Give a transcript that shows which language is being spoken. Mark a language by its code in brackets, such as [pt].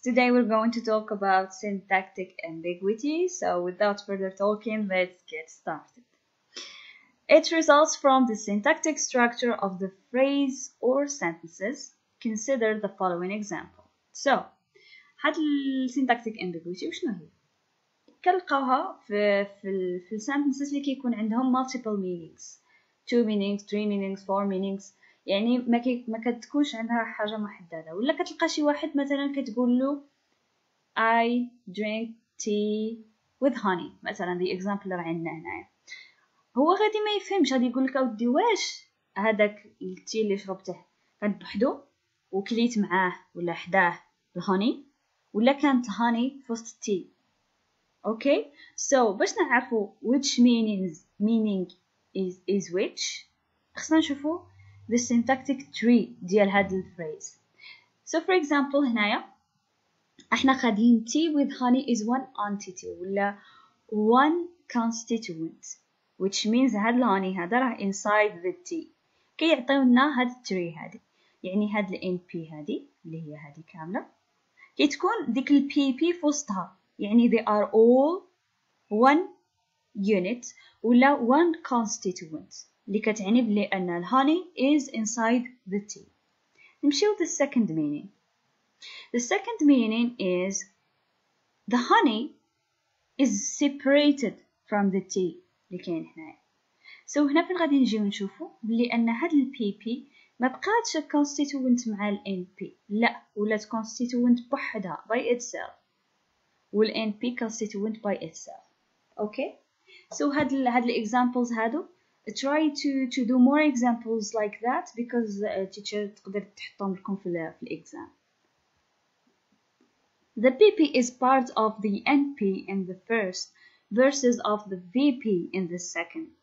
[en] Today we're going to talk about syntactic ambiguity. So without further talking, let's get started. It results from the syntactic structure of the phrase or sentences. Consider the following example. [ar] So هاد السينتاكتيك ambiguity وشنو هي؟ كنلقاوها في السنتنسز اللي كيكون عندهم [en] multiple meanings. 2 meanings, 3 meanings, 4 meanings. [ar] يعني ما كتكونش عندها حاجه محدده، ولا كتلقى شي واحد مثلا كتقول له [en] I drink tea with honey [ar] مثلا. دي example اللي راه عندنا هنايا، هو غادي ما يفهمش، غادي يقول لك اودي واش هذاك التي اللي شربته كان بوحدو وكليت معاه ولا حداه الهوني، ولا كانت الهوني في وسط التي. اوكي سو باش نعرفوا [en] which meaning is which [ar] خصنا نشوفوا [en] the syntactic tree [ar] ديال هاد الفريز. [en] So for example [ar] هنايا احنا خادين [en] tea with honey is one entity ولا one constituent, which means [ar] هاد الهوني هذا راه [en] inside the tea. [ar] كيعطيونا هاد التري هادي، يعني هاد ال NP هادي اللي هي هادي كاملة كتكون ديك ال PP في وسطها، يعني [en] they are all one unit [ar] ولا one constituent اللي كتعني بلي أن الهوني [en] is inside the tea. [ar] نمشيو [en] the second meaning. The second meaning is the honey is separated from the tea [ar] اللي كاين هنايا. So هنا فين غادي نجيو نشوفو بلي أن هاد ال PP ما بقاتش constituent مع ال NP، لا ولات constituent بوحدها [en] by itself، [ar] وال NP constituent by itself. [en] Okay so هاد ال examples هادو try to do more examples like that because teacher [ar] تقدر تحطهم لكم في الexam. [en] The PP is part of the NP in the first versus of the VP in the second.